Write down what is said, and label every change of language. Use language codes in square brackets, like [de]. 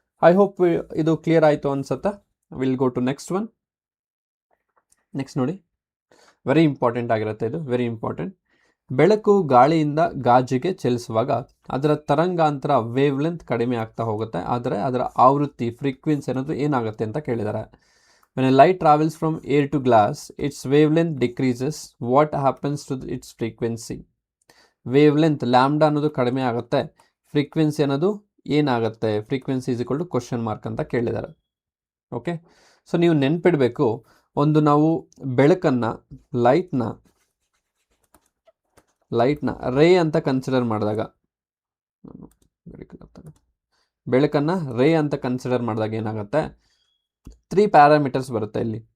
[en] I hope [kn] ಇದು [en] clear [kn] ಆಯಿತು ಅನ್ಸುತ್ತೆ. [en] Will go to next one. Next [kn] ನೋಡಿ, [en] very important [kn] ಆಗಿರುತ್ತೆ ಇದು, [en] Very important. [kn] ಬೆಳಕು ಗಾಳಿಯಿಂದ ಗಾಜಿಗೆ ಚಲಿಸುವಾಗ ಅದರ ತರಂಗಾಂತರ ವೇವ್ ಲೆಂತ್ ಕಡಿಮೆ ಆಗ್ತಾ ಹೋಗುತ್ತೆ, ಆದರೆ ಅದರ ಆವೃತ್ತಿ ಫ್ರೀಕ್ವೆನ್ಸಿ ಅನ್ನೋದು ಏನಾಗುತ್ತೆ ಅಂತ ಕೇಳಿದ್ದಾರೆ. [en] When a light travels from air to glass, its wavelength decreases. What happens to its frequency? [kn] Wavelength lambda ಅನ್ನೋದು ಕಡಿಮೆ ಆಗುತ್ತೆ, ಫ್ರೀಕ್ವೆನ್ಸಿ ಅನ್ನೋದು ಏನಾಗುತ್ತೆ, [en] frequency is equal to question mark [kn] ಅಂತ ಕೇಳಿದ್ದಾರೆ. ಓಕೆ, ಸೊ ನೀವು ನೆನ್ಪಿಡಬೇಕು, ಒಂದು ನಾವು ಬೆಳಕನ್ನು ಲೈಟ್ನ ರೇ ಅಂತ ಕನ್ಸಿಡರ್ ಮಾಡಿದಾಗ, ಬೆಳಕನ್ನು ರೇ ಅಂತ ಕನ್ಸಿಡರ್ ಮಾಡಿದಾಗ ಏನಾಗುತ್ತೆ, 3 ಪ್ಯಾರಾಮೀಟರ್ಸ್ ಬರುತ್ತೆ ಇಲ್ಲಿ.